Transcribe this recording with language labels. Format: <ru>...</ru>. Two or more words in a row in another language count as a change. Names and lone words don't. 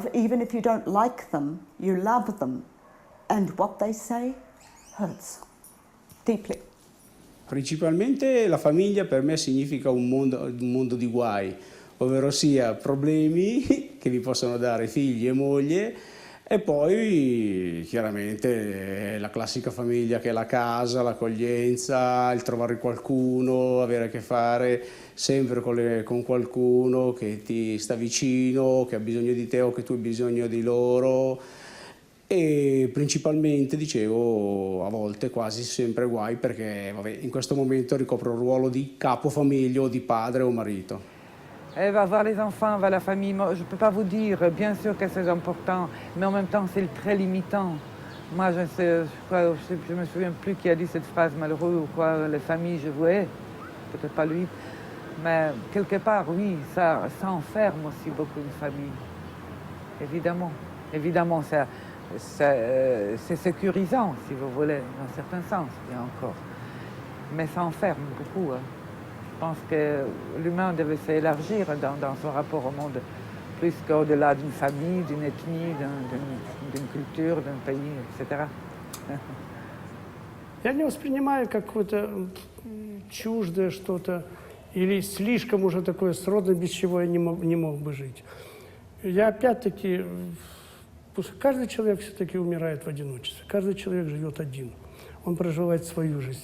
<en>Even if you don't like them, you love them, and what they say hurts deeply.</en> <it>Principalmente la famiglia per me significa un mondo di guai, ovvero sia problemi che vi possono dare figli e moglie, e poi chiaramente la classica famiglia che è la casa, l'accoglienza, il trovare qualcuno, avere a che fare sempre con qualcuno che ti sta vicino, che ha bisogno di te o che tu hai bisogno di loro. E principalmente, dicevo, a volte quasi sempre guai, perché in questo momento ricopro il ruolo di capofamiglia o di padre o marito.</it> <fr>Elle va voir les enfants, va la famille. Moi, je ne peux pas vous dire, bien sûr que c'est important, mais en même temps, c'est très limitant. Moi, je me souviens plus qui a dit cette phrase malheureuse ou quoi, les familles, je voulais, peut-être pas lui, mais quelque part, oui, ça enferme aussi beaucoup une famille. Évidemment, c'est sécurisant, si vous voulez, dans un certain sens, bien encore. Mais ça enferme beaucoup. Hein. Je pense que l'humain devait s'élargir dans son rapport au monde, plus qu'au-delà d'une famille, d'une ethnie, d'une culture, d'un pays, etc.</fr> <ru>Я не воспринимаю как какое-то чуждое что-то или слишком уже такое сродное, без чего я не мог бы жить. Я опять-таки... Каждый человек все-таки умирает в одиночестве. Каждый человек живет один. Он проживает свою жизнь.</ru>